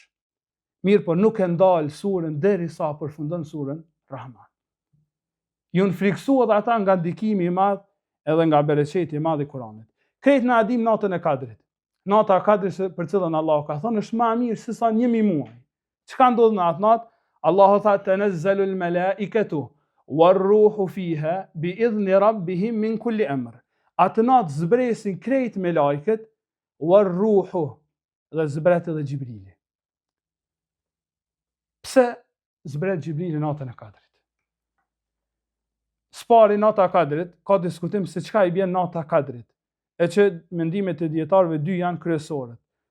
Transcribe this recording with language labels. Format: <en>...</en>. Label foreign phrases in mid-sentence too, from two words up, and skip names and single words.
<sq>Mirë, po nuk e ndal surën derisa përfundon surën Rahman. Jun friksu edhe ata nga ndikimi i madh edhe nga bereqeti i madh i Kuranit. Krejt na dim natën e Kadrit. Nata e Kadrit për cilën Allahu ka thënë është më e mirë se sa 1000 muaj. Çka ndodh në atë natë?</sq> <ar>Allahu tha تنزل الملائكة والروح فيها بإذن ربهم من كل أمر. Atë natë zbresin krejt me lajket, war-ruhu, dhe zbret edhe Gjibrili. Pse zbret Gjibrili natën e Kadrit? Spari nata e Kadrit, ka diskutim se çka i bjen nata e Kadrit, e që mendimet e dietarëve dy janë kryesorët.</ar>